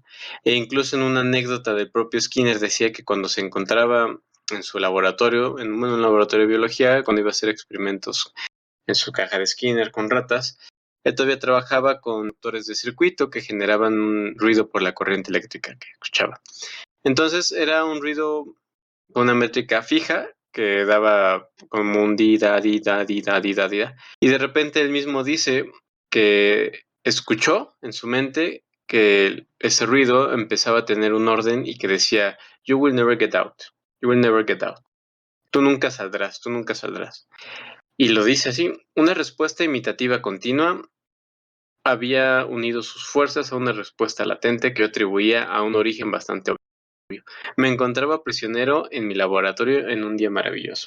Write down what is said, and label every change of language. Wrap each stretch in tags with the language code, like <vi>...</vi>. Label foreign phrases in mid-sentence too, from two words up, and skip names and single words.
<es>E incluso en una anécdota del propio Skinner decía que cuando se encontraba en su laboratorio, en un laboratorio de biología, cuando iba a hacer experimentos en su caja de Skinner con ratas, él todavía trabajaba con motores de circuito que generaban un ruido por la corriente eléctrica que escuchaba. Entonces era un ruido con una métrica fija que daba como un di, da, di, da, di, da, di, da, di, da. Y de repente él mismo dice que escuchó en su mente que ese ruido empezaba a tener un orden y que decía,</es> <en>you will never get out, you will never get out.</en> <es>Tú nunca saldrás, tú nunca saldrás. Y lo dice así, una respuesta imitativa continua había unido sus fuerzas a una respuesta latente que atribuía a un origen bastante obvio. Me encontraba prisionero en mi laboratorio en un día maravilloso.</es>